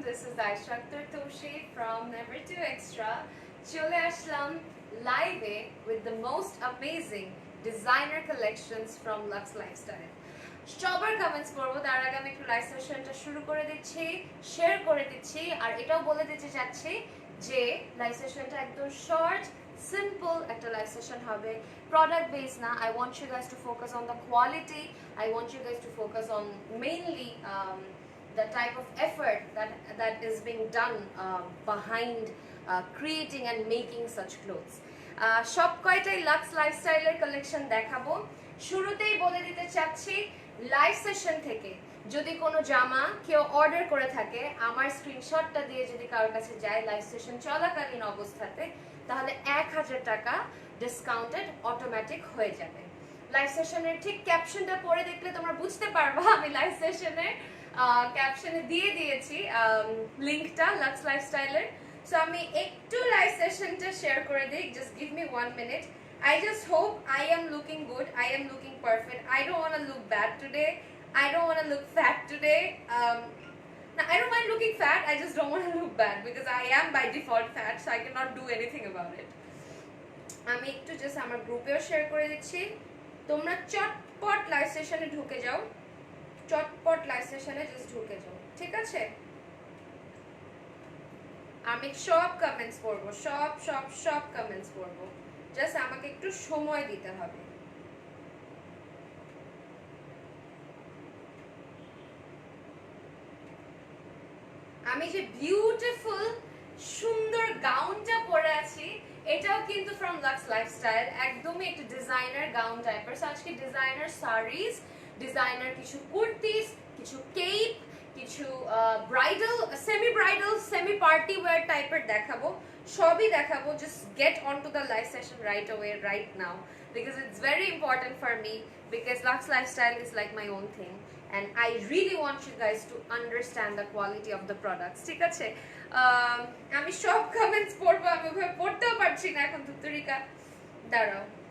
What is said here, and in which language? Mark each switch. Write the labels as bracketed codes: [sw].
[en] This is Aisha Akhtar Toshi from Never Too Extra. [bn] চলে আসলাম লাইভে [en] with the most amazing designer collections from Lux Lifestyle. [bn] সবার comments পড়বো, তার আগে আমি একটু লাইভ সেশনটা শুরু করে দিচ্ছি, শেয়ার করে দিচ্ছি, আর এটাও বলে দিতে চাচ্ছি যে লাইভ সেশনটা একদম শর্ট সিম্পল একটা লাইভ সেশন হবে, প্রোডাক্ট বেস না। [en] I want you guys to focus on the quality. I want you guys to focus on mainly the type of effort that is being done behind creating and making such clothes. [bn] সব কয়টাই lux লাইফস্টাইলের collection দেখাবো। শুরুতেই বলে দিতে চাচ্ছি, live session থেকে যদি কোনো জামা কেউ অর্ডার করে থাকে, আমার স্ক্রিনশটটা দিয়ে যদি কারোর কাছে যায় লাইভ সেশন চলাকালীন অবস্থাতে, তাহলে 1000 টাকা ডিসকাউন্টেড অটোমেটিক হয়ে যাবে। লাইভ সেশনের ঠিক ক্যাপশনটা পড়ে দেখলে তোমরা বুঝতে পারবা আমি লাইভ সেশনের ক্যাপশনে দিয়ে দিয়েছি লিংকটা লাক্স লাইফস্টাইলের। সো আমি একটু লাইভ সেশনটা শেয়ার করে দিই, [en] Just give me 1 minute. I just hope I am looking good, I am looking perfect. I don't want to look bad today, I don't want to look fat today. Now, I don't mind looking fat, I just don't want to look bad because I am by default fat, so I cannot do anything about it. [bn] আমি একটু just আমার গ্রুপেও share করে দিচ্ছি, তোমরা চটপট live সেশনে ঢুকে যাও, চটপট লাইভ সেশনে জাস্ট ঢুকে যাও, ঠিক আছে? আমি সব কমেন্টস পড়বো, সব সব সব কমেন্টস পড়বো, জাস্ট আমাকে একটু সময় দিতে হবে। আমি যে বিউটিফুল সুন্দর গাউনটা পরে আছি, এটাও কিন্তু ফ্রম লাক্স লাইফস্টাইল, একদমই একটা ডিজাইনার গাউন টাইপের। আজকে ডিজাইনার শাড়িজ, ডিজাইনার কিছু কুর্তিস, কিছু কেপ, কিছু ব্রাইডাল, সেমি পার্টি ওয়্যার টাইপের দেখাবো, সবই দেখাবো। [en] just get on to the live session right away right now because it's very important for me, because Lux Lifestyle is like my own thing and I really want you guys to understand the quality of the products, [bn] ঠিক আছে? আমি সব comments পড়বো, আমি ওভাবে পড়তেও পারছি না এখন, তুত্তরিকা দাঁড়াও।